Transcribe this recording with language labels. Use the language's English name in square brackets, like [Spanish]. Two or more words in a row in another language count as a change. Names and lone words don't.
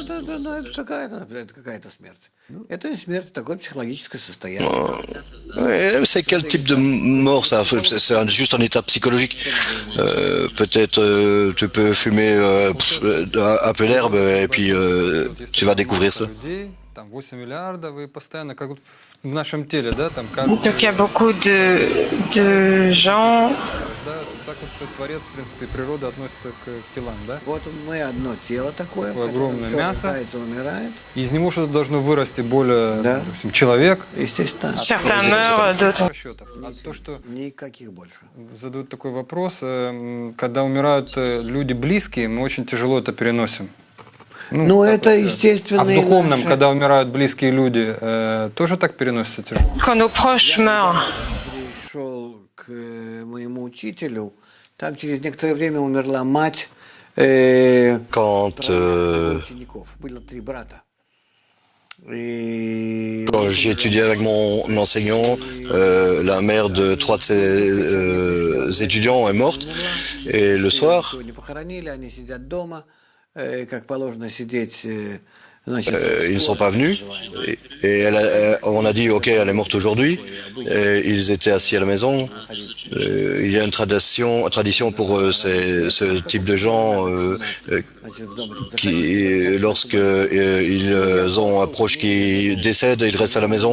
[French] C'est quel type de mort ça? C'est juste un état psychologique. Peut-être tu peux fumer un peu d'herbe et puis tu vas découvrir ça. [Russian] Там 8 миллиардов и постоянно, как в нашем теле, да, там [French] Donc il y a beaucoup de gens. [Russian] Так вот Творец, в принципе, природа относится к телам, да? Вот мы одно тело такое, Такое огромное всё мясо. рождается, умирает. Из него что-то должно вырасти более, Да. допустим, человек. Естественно, [French] Certains meurent, d'autres. [Russian] Расчетов. А то, что никаких больше. задают такой вопрос, когда умирают люди близкие, мы очень тяжело это переносим. Ну, это А естественно. в духовном, когда умирают близкие люди, тоже так переносится тяжело? [French] Quand nos proches meurent, [Russian] Пришел к моему учителю, там через некоторое время умерла мать [French] Quand [Russian] учеников. Было 3 брата. И [French] Quand j'ai étudié avec mon enseignant, la mère de 3 de ses étudiants est morte. Et le soir, [Russian] не похоронили, они сидят дома, как положено сидеть. [French] ils ne sont pas venus. Et on a dit, OK, elle est morte aujourd'hui. Et ils étaient assis à la maison. Il y a une tradition pour ce type de gens qui, lorsque ils ont un proche qui décède, ils restent à la maison.